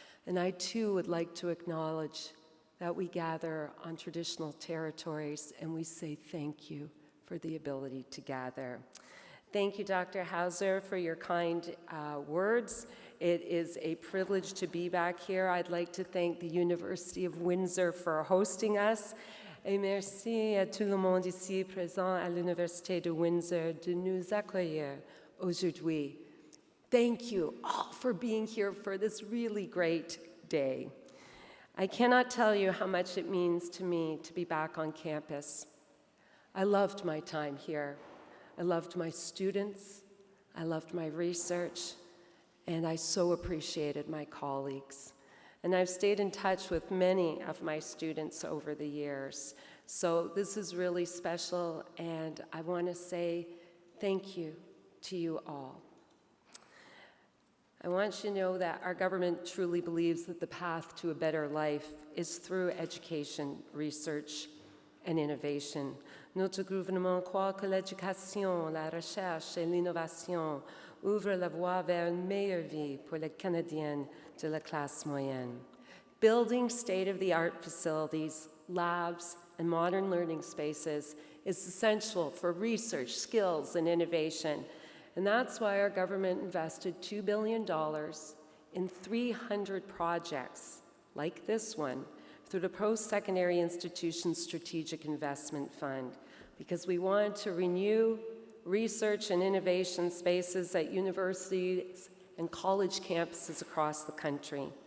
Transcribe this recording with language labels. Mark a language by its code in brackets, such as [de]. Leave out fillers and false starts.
[en] And I too would like to acknowledge that we gather on traditional territories and we say thank you for the ability to gather. Thank you, Dr. Hauser, for your kind words. It is a privilege to be back here. I'd like to thank the University of Windsor for hosting us. [fr] Et merci à tout le monde ici présent à l'Université de Windsor de nous accueillir aujourd'hui. [en] Thank you all for being here for this really great day. I cannot tell you how much it means to me to be back on campus. I loved my time here. I loved my students. I loved my research. And I so appreciated my colleagues. And I've stayed in touch with many of my students over the years. So this is really special, and I want to say thank you to you all. I want you to know that our government truly believes that the path to a better life is through education, research, and innovation. [fr] Notre gouvernement croit que l'éducation, la recherche et l'innovation ouvrent la voie vers une meilleure vie pour les Canadiens de la classe moyenne. [en] Building state-of-the-art facilities, labs, and modern learning spaces is essential for research, skills, and innovation. And that's why our government invested $2 billion in 300 projects like this one through the Post-Secondary Institutions Strategic Investment Fund, because we wanted to renew research and innovation spaces at universities and college campuses across the country.